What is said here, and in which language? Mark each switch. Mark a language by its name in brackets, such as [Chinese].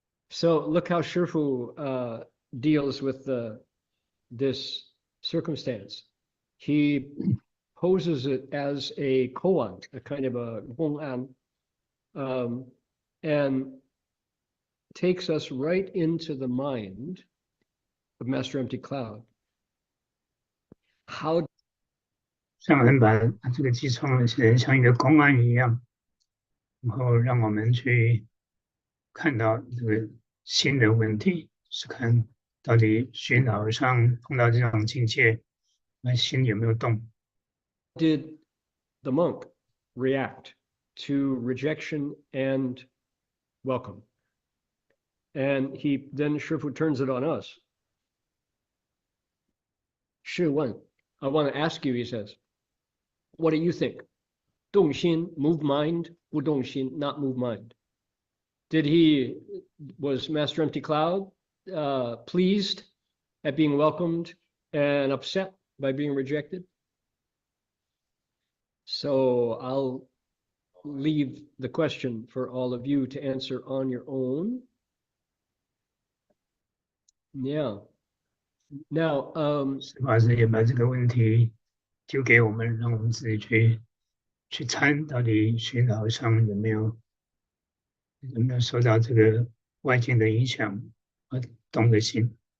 [English] So look how Shifu deals with this circumstance. He poses it as a koan, a kind of a gong'an, and takes us right into the mind of Master Empty Cloud. How [Chinese] 上人把这个机创写得像一个公案一样，然后让我们去看到这个新的问题，是看到底虚老和尚碰到这种境界，那心有没有动？ [English] did the monk react to rejection and welcome? And he then Shifu turns it on us. Shi Wen, I want to ask you, he says, what do you think? Dong Xin, move mind, Wu Dong Xin, not move mind. Was Master Empty Cloud pleased at being welcomed and upset by being rejected? So I'll leave the question for all of you to answer on your own. Yeah. Now, [Chinese] 是法师也把这个问题丢给我们，让我们自己去参，到底虚老和尚有没有受到这个外境的影响而动的心？